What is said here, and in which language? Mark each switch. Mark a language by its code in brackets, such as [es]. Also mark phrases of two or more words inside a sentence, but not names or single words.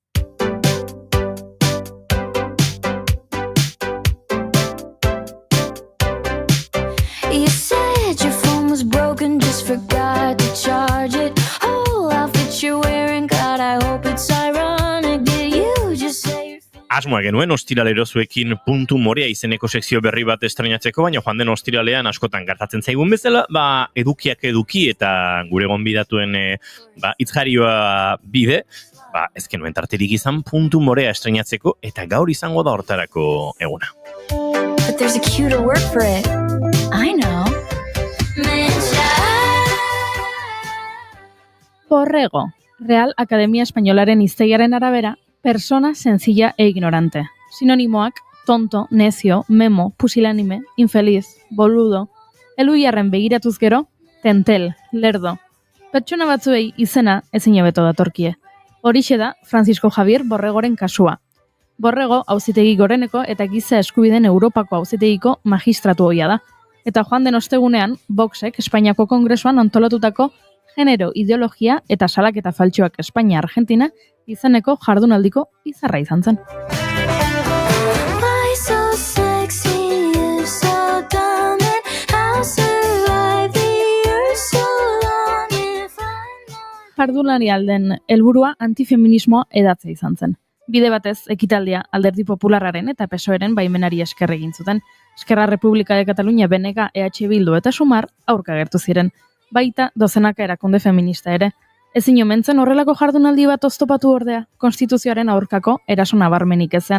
[en] You said your phone was broken, just forgot to charge it. Whole outfit you're wearing, God, I hope it's ironic. Did you just say [eu] Asmoa genuen ostiralero zuekin puntu morea izeneko sekzio berri bat estrenatzeko, baina joan den ostiralean askotan gertatzen zaigun bezala, edukiak eduki eta gure gonbidatuen hitzjarioa bide, ez genuen tarterik izan puntu morea estrenatzeko eta gaur izango da hortarako eguna. [en] But there's a cuter word for it. I know. [eu] Borrego, Real Academia Espainolaren hiztegiaren arabera, [es] persona sencilla e ignorante. [eu] Sinonimoak, [es] tonto, necio, memo, pusilánime, infeliz, boludo. [eu] Eluiarren begiratuz gero, tentel, lerdo. Pertsona batzuei izena ezin hobeto datorkie. Horixe da Francisco Javier Borregoren kasua. Borrego auzitegi goreneko eta giza eskubideen Europako auzitegiko magistratu ohia da. Eta joan den ostegunean, Voxek Espainiako Kongresuan antolatutako genero ideologia eta salaketa faltsuak Espainia Argentina izeneko jardunaldiko izarra izan zen. [en] Why so sexy, you so dumb, and how survive the years so long if I'm [eu] Jardunari alden helburua antifeminismoa edatzea izan zen. Bide batez, ekitaldia Alderdi Popularraren eta PSOEren baimenari esker egin zuten. Eskerra Republika de Cataluña, BNG, EH Bildu eta Sumar aurka agertu ziren. Baita dozenaka erakunde feminista ere. Ezin omentzen horrelako jardunaldi bat oztopatu ordea, konstituzioaren aurkako eraso nabarmenik ezean.